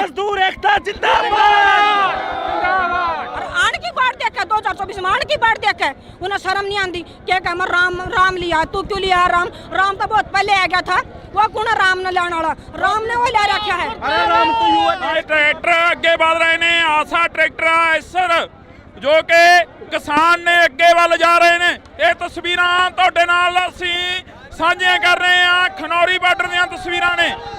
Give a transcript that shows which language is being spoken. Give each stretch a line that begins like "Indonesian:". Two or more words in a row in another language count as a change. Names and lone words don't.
Hindi: मजदूर एकता जिंदाबाद। और आन की बात देखे 2024 में आन की बात देखे उन्हें शर्म नहीं आती। क्या कह मैं राम लिया, तू क्यों लिया? राम तो बहुत पहले आ गया था, वो कौन राम ने लेने वाला? राम ने वो ले रखा है।
Punjabi: ट्रैक्टर ਅੱਗੇ ਵਧ ਰਹੇ ਨੇ। ਆਸਾ ਟਰੈਕਟਰ ਐਸਰ ਜੋ ਕਿ ਕਿਸਾਨ ਨੇ ਅੱਗੇ ਵੱਲ ਜਾ ਰਹੇ ਨੇ। ਇਹ ਤਸਵੀਰਾਂ ਤੁਹਾਡੇ ਨਾਲ ਅਸੀਂ ਸਾਂਝੀਆਂ ਕਰ ਰਹੇ ਹਾਂ। ਖਨੌਰੀ ਬਾਰਡਰ ਦੀਆਂ ਤਸਵੀਰਾਂ ਨੇ।